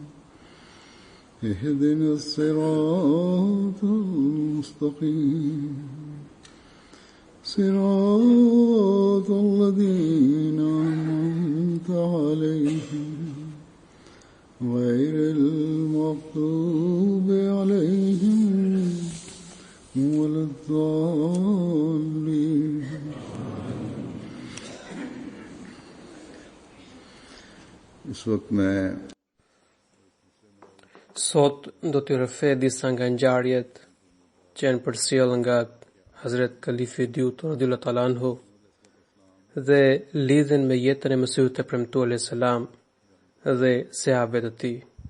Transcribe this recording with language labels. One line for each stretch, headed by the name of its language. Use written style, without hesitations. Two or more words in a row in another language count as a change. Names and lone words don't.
Arabic: اهدنا الصراط المستقيم صراط الذين أنعمت عليهم غير المغضوب عليهم ولا الضالين.
Hindi: इस वक्त मैं
Albanian: Sot do t'ju rrëfej disa nga ngjarjet që janë përcjell nga Hazret Kalifi i dytë
Arabic: رضي الله تعالى عنه
Albanian: dhe lidhen me jetën e Mesihut të premtuar
Arabic: عليه السلام
Albanian: dhe sahabët e tij.